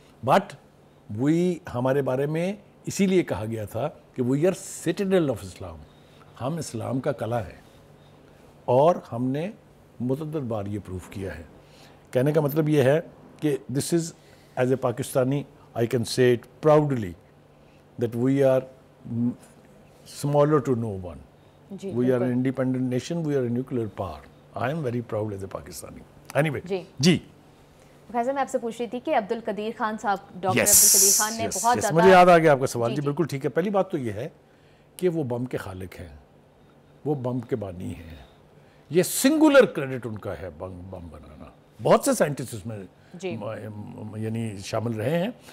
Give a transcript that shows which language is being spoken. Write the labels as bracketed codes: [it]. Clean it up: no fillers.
[ur] But ہمارے بارے میں اسی لیے کہا گیا تھا کہ [en] we are citadel of Islam, [ur] ہم اسلام کا قلعہ ہے، اور ہم نے متعدد بار یہ پروف کیا ہے. کہنے کا مطلب یہ ہے کہ [en] This is as a Pakistani I can say it proudly that we are smaller to no one. We are an independent nation, we are a nuclear power. I am very proud as a Pakistani. [ur] Any way جی فیضا میں آپ سے پوچھ رہی تھی کہ عبدالقدیر خان صاحب، doctor Abdul Qadeer Khan نے بہت زیادہ، مجھے یاد آ گیا آپ کا سوال. جی بالکل ٹھیک ہے. پہلی بات تو یہ ہے کہ وہ بم کے خالق ہیں، وہ بم کے بانی ہیں. یہ سنگولر کریڈٹ ان کا ہے بم بنانا. بہت سے سائنٹسٹ اس میں یعنی شامل رہے ہیں.